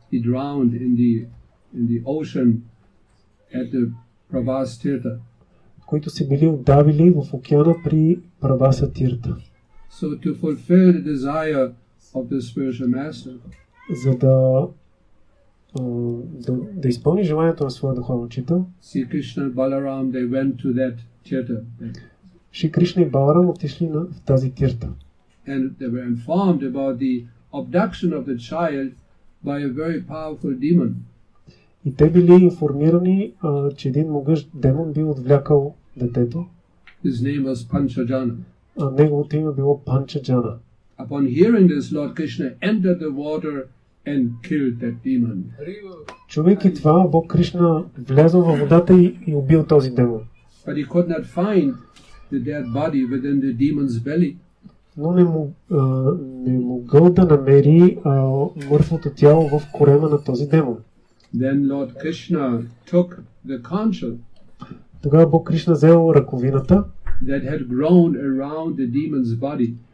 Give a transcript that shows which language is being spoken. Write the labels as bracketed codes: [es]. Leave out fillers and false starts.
[en] He drowned in the ocean at the Pravas Tirtha. [bg] Които се били удавили в океана при Праваса Тирта. [en] So to fulfill the desire of the spiritual master, [bg] За да изпълни желанието на своя духовен учител, [en] Sri Krishna and Balaram, they went to that Tirtha. [bg] Шри Кришна и Баларам отишли в тази Тирта. [en] And they were informed about the abduction of the child by a very powerful demon. [bg] И те били информирани, че един могъщ демон бил отвлякал детето. [en] His name was Panchajana. [bg] Неговото име било Панчаджана. [en] Upon hearing this, Lord Krishna entered the water and killed that demon. [bg] Чувайки това, Бог Кришна влязъл във водата и убил този демон. [en] But he could not find the dead body within the demon's belly. [bg] Но не могъл да намери мъртвото тяло в корема на този демон. [en] Then Lord Krishna took the conch [bg] Тогава Бог Кришна взел ръковината, [en] that had grown around the demon's body,